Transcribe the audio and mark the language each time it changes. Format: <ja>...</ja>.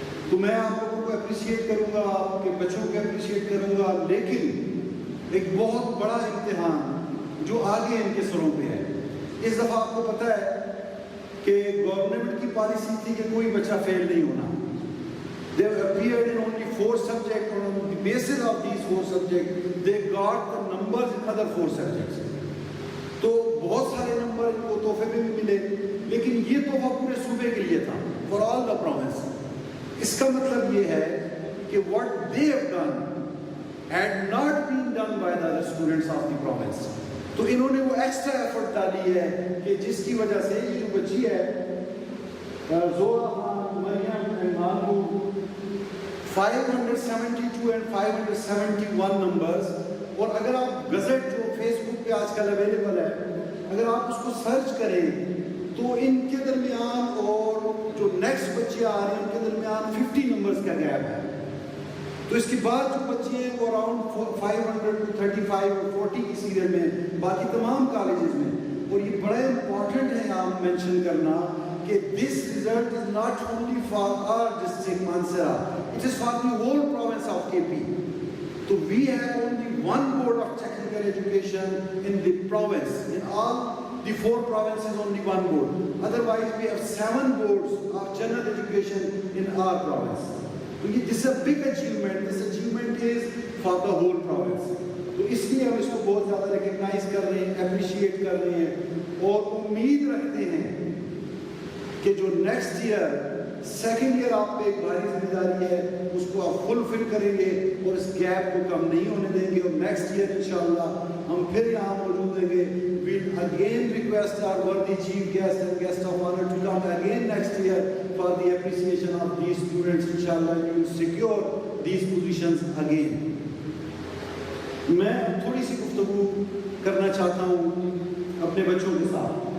<ur>تو میں آپ لوگوں کو اپریشیٹ کروں گا, آپ کے بچوں کو اپریشیٹ کروں گا, لیکن ایک بہت بڑا امتحان جو آگے ان کے سروں پہ ہے. اس دفعہ آپ کو پتہ ہے کہ گورنمنٹ کی پالیسی تھی کہ کوئی بچہ فیل نہیں ہونا.</ur> <en>They appeared in only 4 subjects, and on the basis of these 4 subjects, they got the numbers in other 4 subjects.</en> <ur>تو بہت سارے نمبر ان کو تحفے میں بھی ملے, لیکن یہ تحفہ پورے صوبے کے لیے تھا,</ur> <en>for all the province.</en> <ur>اس کا مطلب یہ ہے کہ</ur> <en>what they have done had not been done by the other students of the province.</en> <ur>تو انہوں نے وہ ایکسٹرا ایفرٹ ڈالی ہے کہ جس کی وجہ سے یہ جو بچی ہے زورا خان, مریم and مانگو, 572 and 571 نمبرز. اور اگر آپ گزٹ جو فیس بک پہ آج کل اویلیبل ہے, اگر آپ اس کو سرچ کریں تو ان کے درمیان اور جو نیکسٹ بچے آ رہے ہیں ان کے درمیان 50 نمبرز کا گیپ ہے. تو اس کے بعد جو بچے ہیں وہ اراؤنڈ 535 اور 40 کی سیریل میں, باقی تمام کالجز میں. اور یہ بڑا امپورٹنٹ ہے آپ مینشن کرنا کہ</ur> <en>this result is not only for our district Mansehra, it is for the whole province of KP. So we have only one board of technical education in the province. In all the 4 provinces, only one board. Otherwise, we have 7 boards of general education in our province. So this is a big achievement. This achievement is for the whole province.</en> <ur>تو اس لیے ہم اس کو بہت زیادہ recognise کر رہے ہیں, appreciate کر رہے ہیں, اور امید رکھتے ہیں کہ جو نیکسٹ ایئر 2nd ایئر آپ پہ ایک بھاری ذمہ داری ہے اس کو آپ فلفل کریں گے اور اس گیپ کو کم نہیں ہونے دیں گے. اور نیکسٹ ایئر انشاءاللہ ہم پھر یہاں موجود ہیں گے.</ur> <en>We'll again request our worthy chief guest and guest of honor to come again next year for the appreciation of these students. Inshallah you will secure these positions again.</en> <ur>میں تھوڑی سی گفتگو کرنا چاہتا ہوں اپنے بچوں کے ساتھ.</ur>